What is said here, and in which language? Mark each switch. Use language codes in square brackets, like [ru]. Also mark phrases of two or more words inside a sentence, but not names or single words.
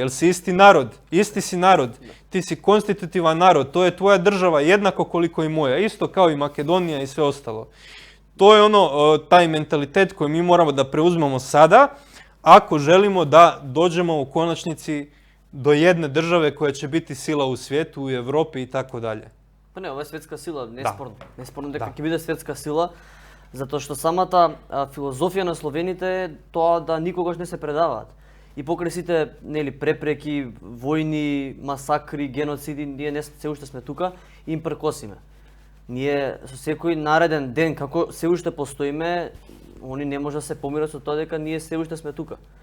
[hr] Jer si isti si narod, ti si konstitutivan narod, to je tvoja država jednako koliko i moja, isto kao i Makedonija i sve ostalo. To je taj mentalitet koji mi moramo da preuzmemo sada, ako želimo da dođemo u konačnici do jedne države koja će biti sila u svijetu, u Europi i tako dalje. Pa ne, ova je svjetska sila, nesporno. [mk] Nesporno дека ќе биде светска сила, затоа што самата филозофија на словените е тоа да никогаш не се предаваат. И покрај сите препреки, војни, масакри, геноциди, ние се уште сме тука и им пркосиме. Ние со секој нареден ден како се уште постоиме, они не може да се помират со тоа дека ние се уште сме тука.